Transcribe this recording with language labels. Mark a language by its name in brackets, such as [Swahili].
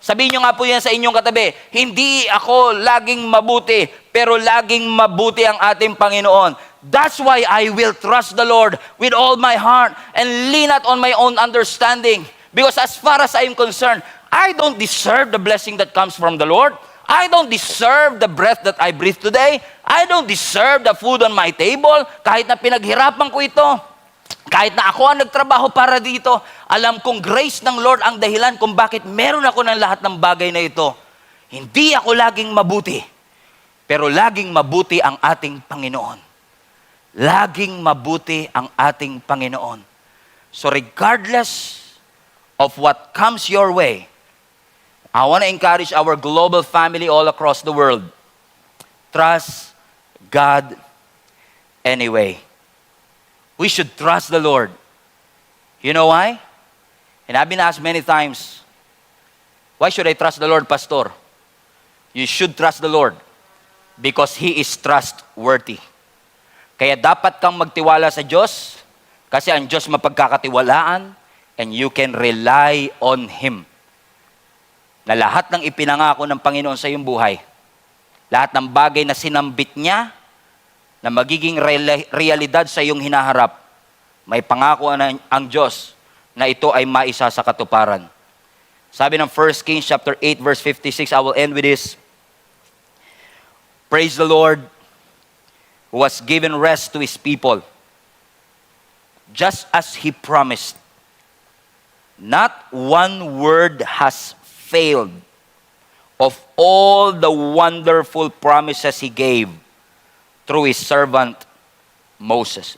[Filipino] Sabihin nyo nga po yan sa inyong katabi, hindi ako laging mabuti, pero laging mabuti ang ating Panginoon. [English] That's why I will trust the Lord with all my heart and lean not on my own understanding. Because as far as I am concerned, I don't deserve the blessing that comes from the Lord. I don't deserve the breath that I breathe today. I don't deserve the food on my table. [Filipino] Kahit na pinaghirapan ko ito, kahit na ako ang nagtrabaho para dito, alam kong grace ng Lord ang dahilan kung bakit meron ako ng lahat ng bagay na ito. Hindi ako laging mabuti, pero laging mabuti ang ating Panginoon. Laging mabuti ang ating Panginoon. [English] So regardless of what comes your way, I want to encourage our global family all across the world. Trust God anyway. We should trust the Lord. You know why? And I've been asked many times, why should I trust the Lord, Pastor? You should trust the Lord because He is trustworthy. [Filipino] Kaya dapat kang magtiwala sa Diyos kasi ang Diyos mapagkakatiwalaan [English] and you can rely on Him. [Filipino] Na lahat ng ipinangako ng Panginoon sa iyong buhay, lahat ng bagay na sinambit niya, na magiging realidad sa iyong hinaharap, may pangako ang Diyos na ito ay maisa sa katuparan. Sabi ng [English] 1 Kings chapter 8 verse 56, I will end with this. Praise the Lord who has given rest to His people, just as He promised. Not one word has failed of all the wonderful promises He gave through His servant Moses.